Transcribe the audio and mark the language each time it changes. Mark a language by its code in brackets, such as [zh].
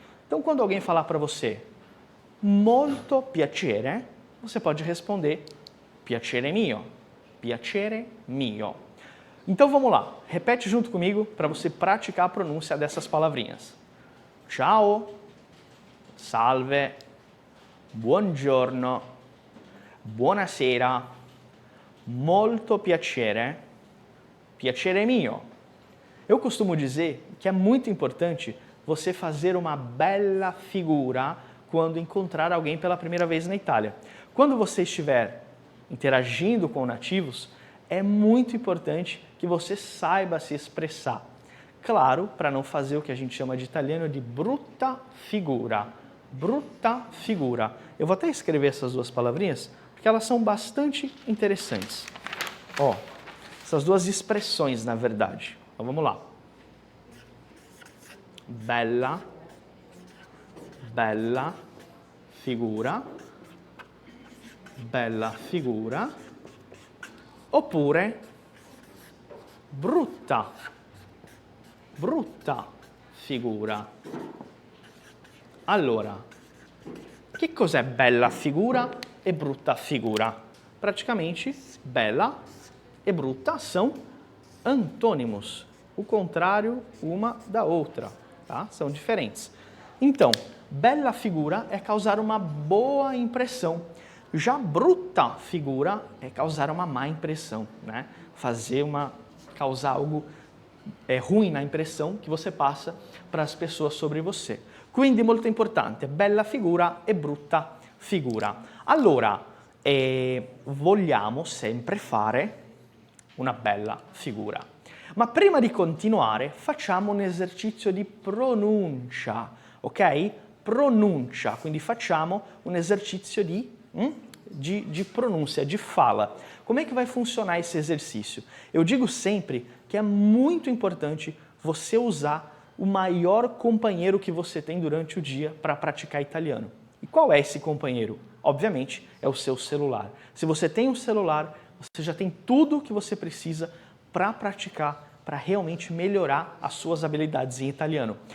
[pt] Então, quando alguém falar para você [it] molto piacere, [pt] você pode responder [it] piacere mio, piacere mio. [pt] Então, vamos lá. Repete junto comigo para você praticar a pronúncia dessas palavrinhas. [it] Ciao, salve, buongiorno, buonasera, molto piacere, piacere mio. [pt] Eu costumo dizer que é muito importante você fazer uma bela figura quando encontrar alguém pela primeira vez na Itália. Quando você estiver interagindo com nativos, é muito importante que você saiba se expressar. Claro, para não fazer o que a gente chama de italiano de brutta figura. Brutta figura. Eu vou até escrever essas duas palavrinhas, porque elas são bastante interessantes. Ó, essas duas expressões, na verdade. Então, vamos lá. [it] Bella, bella figura, bella figura, oppure brutta, brutta figura. Allora, che cos'è bella figura e brutta figura? [pt] Praticamente, bella e brutta são antônimos, o contrário uma da outra, tá? São diferentes. Então, bella figura é causar uma boa impressão. Já brutta figura é causar uma má impressão, né? Causar algo ruim na impressão que você passa para as pessoas sobre você. [it] Quindi molto importante, bella figura e brutta figura. Allora, vogliamo sempre fare una bella figura. Ma prima di continuare facciamo un esercizio di pronuncia, ok? Pronuncia, quindi facciamo un esercizio di pronúncia, [pt] de fala. Como é que vai funcionar esse exercício? Eu digo sempre que é muito importante você usar o maior companheiro que você tem durante o dia para praticar italiano. E qual é esse companheiro? Obviamente, é o seu celular. Se você tem um celular, você já tem tudo o que você precisa para praticar, para realmente melhorar as suas habilidades em italiano.